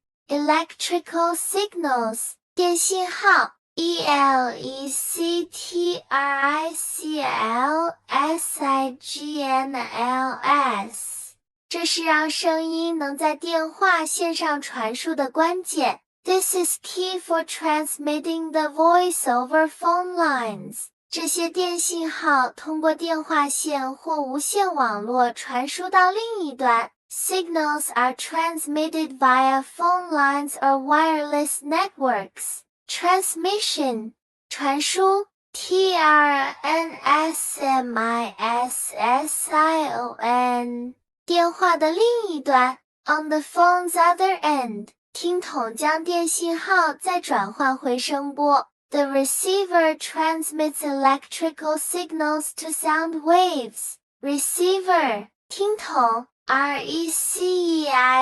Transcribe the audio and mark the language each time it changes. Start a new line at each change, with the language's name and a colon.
English: Electrical signals. 电信号 electricalsignals.
Chinese: 这是让声音能在电话线上传输的关键。
English: This is key for transmitting the voice over phone lines.
Chinese: 这些电信号通过电话线或无线网络传输到另一端。
English: Signals are transmitted via phone lines or wireless networks. Transmission. 传输 transmission.
Chinese: 电话的另一端
English: on the phone's other end.
Chinese: 听筒将电信号再转换回声波。
English: The receiver transmits electrical signals to sound waves. Receiver. 听筒 receiver.